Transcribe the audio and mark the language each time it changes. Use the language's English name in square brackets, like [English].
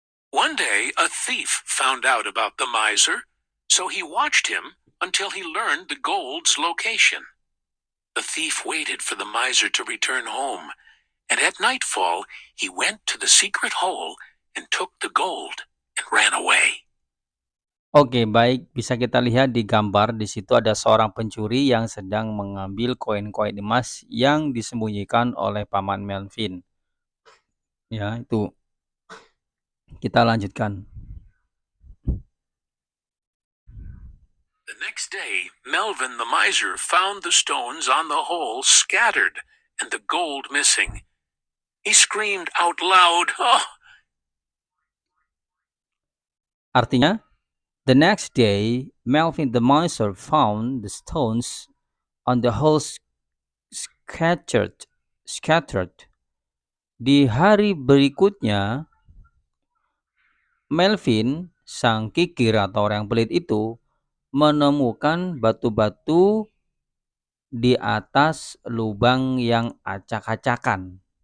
[English] One day, a thief found out about the miser, so he watched him until he learned the gold's location. The thief waited for the miser to return home, and at nightfall he went to the secret hole and took the gold and ran away. [Indonesian] Oke, baik, bisa kita lihat di gambar di situ ada seorang pencuri yang sedang mengambil koin-koin emas yang disembunyikan oleh paman Melvin. Ya, itu. Kita lanjutkan. [English] The The next day, Melvin the miser found the stones on the hole scattered and the gold missing. He screamed out loud, "Oh!" [Indonesian] Artinya, [English] the next day, Melvin the miser found the stones on the hole scattered. [Indonesian] Di hari berikutnya, Melvin, sang kikir atau orang pelit itu, menemukan batu-batu di atas lubang yang acak-acakan.